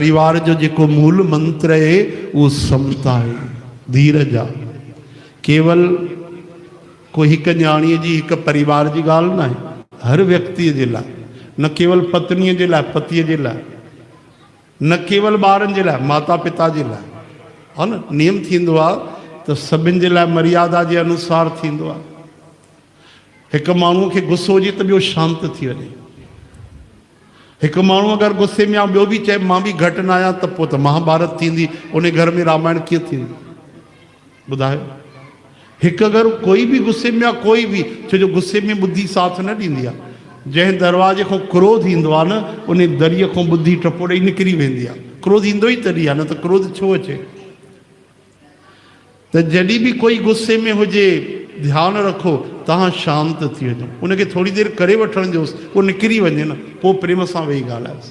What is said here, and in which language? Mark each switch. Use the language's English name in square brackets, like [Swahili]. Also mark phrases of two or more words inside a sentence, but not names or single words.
[Sindhi] परिवार जो जेको मूल मंत्र [Hindi] है वो समता है, [Sindhi] धीरज आ। केवल कोई एक न्याणीअ जी एक परिवार की गाल ना है, हर व्यक्ति के लाइ, न केवल पत्नी के लाइ पति के लाइ, न केवल ॿारनि जे लाइ माता पिता जे लाइ, है न। नियम थींदो आहे त सभिनि जे लाइ [Hindi] मर्यादा के अनुसार [Sindhi] थींदो आहे। एक माण्हूअ खे गुस्सो हुजे त ॿियो शांत थी वञे। एक माण्हू अगर गुस्से में आ ॿियो बि चए मां भी घटि न आहियां त पोइ त महाभारत थींदी, उन घर में रामायण कीअं थींदी ॿुधायो। एक अगर कोई भी गुस्से में आ, कोई भी, छो जो गुस्से में बुद्धि साथ न ॾींदी आहे। जंहिं दरवाजे खां क्रोध ईंदो आहे न, उन दरीअ खां बुद्धि टपोड़े निकिरी वेंदी आहे। क्रोध ईंदो ई तॾहिं आहे, न त क्रोध छो अचे। त जॾहिं भी कोई गुस्से में हुजे ध्यान रखो तहां शांत थी वञो, उनखे थोड़ी देर करे वठण जोसि, वो निकिरी वञे न, पोइ प्रेम सां वेही ॻाल्हायोसि।